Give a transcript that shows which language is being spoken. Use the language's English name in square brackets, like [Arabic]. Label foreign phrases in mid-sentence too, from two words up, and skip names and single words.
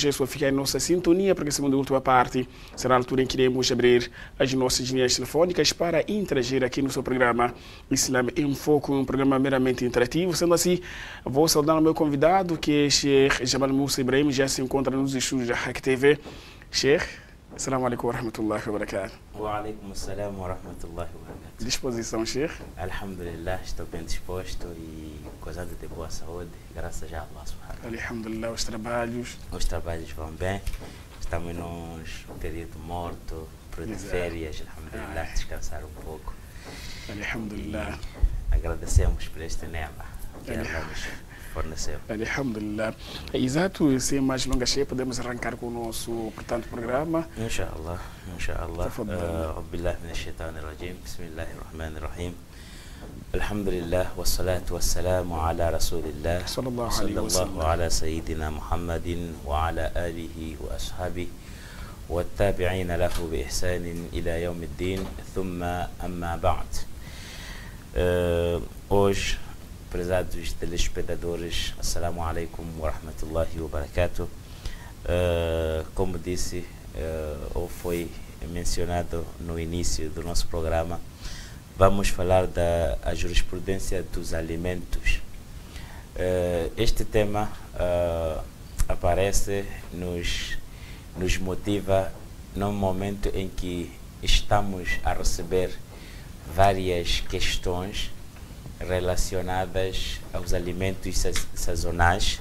[Portuguese] É só ficar em nossa sintonia, porque a segunda e última parte será a altura em que iremos abrir as nossas linhas telefônicas para interagir aqui no seu programa Islam em Foco, um programa meramente interativo. Sendo assim, vou saudar o meu convidado, que é Sheikh Jamal Musa Ibrahim, já se encontra nos estúdios da Hack TV. [Arabic] Sheikh, السلام عليكم ورحمة الله وبركاته. وعليكم السلام ورحمة الله وبركاته. [Portuguese] Disposição, Sheikh? Alhamdulillah, estou bem disposto e gozando de boa saúde, graças a [Arabic] الله سبحانه. [Portuguese] Alhamdulillah, os trabalhos? Os trabalhos vão bem, estamos num período morto, período de férias, alhamdulillah, descansar um pouco. Alhamdulillah. E agradecemos por este nema que Allah nos forneceu. Alhamdulillah. Exato, sem mais longas, podemos arrancar com o nosso, portanto, programa. [Arabic] إن شاء الله، إن شاء الله. بالله من الشيطان الرجيم. بسم الله الرحمن الرحيم. الحمد لله والصلاة والسلام على رسول الله صلى الله على سيدنا محمد وعلى آله وأصحابه والتابعين له بإحسان إلى يوم الدين ثم أما بعد. [Portuguese] Hoje, prezados telespectadores, [Arabic] السلام عليكم ورحمة الله وبركاته. [Portuguese] Como disse, ou foi mencionado no início do nosso programa, vamos falar da jurisprudência dos alimentos. Este tema aparece, nos motiva num momento em que estamos a receber várias questões relacionadas aos alimentos sazonais.